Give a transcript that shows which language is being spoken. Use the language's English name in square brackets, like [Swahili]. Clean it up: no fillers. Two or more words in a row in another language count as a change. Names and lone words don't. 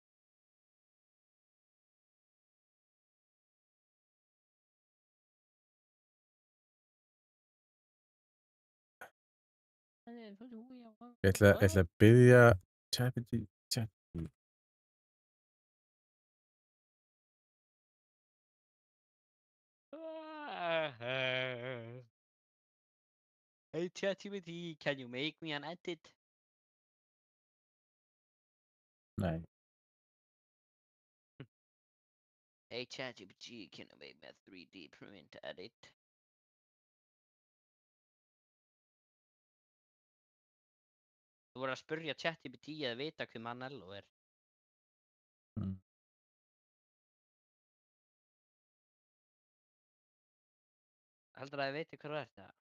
[Icelandic] Ég ætla að biðja ChatGPT. [English] Hey ChatGPT, can you make me an edit? [Icelandic] Nei. [English] Hey ChatGPT, can you make me a 3D print edit? [Icelandic] Þú voru að spurja ChatGPT að vita hver Manello er. Heldur að þið veitir hver þú ert það?